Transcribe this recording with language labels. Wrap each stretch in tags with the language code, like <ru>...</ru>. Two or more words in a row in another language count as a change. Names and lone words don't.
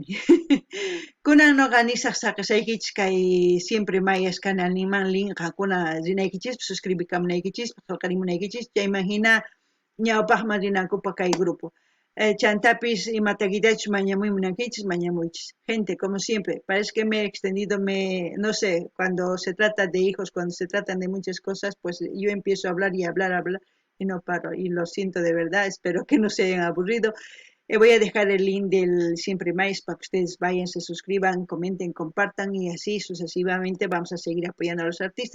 <qu>Kunan nuqa nisaq saqishaykichis kay Siempre Mayas canalninman link qankuna rinaykichis, suscribikamunaykichis, qillqarimunaykichis, chayman hina ñawpaqman rinankupaq kay grupo. Chantapis imataquitachus mañamuymunankichis, mañamuychis.</qu> <es>Gente, como siempre, parece que me he extendido, no sé, cuando se trata de hijos, cuando se tratan de muchas cosas, pues yo empiezo a hablar y hablar y no paro. Y lo siento de verdad, espero que no se hayan aburrido. Voy a dejar el link del Siempre Más para que ustedes vayan, se suscriban, comenten, compartan y así sucesivamente vamos a seguir apoyando a los artistas.</es>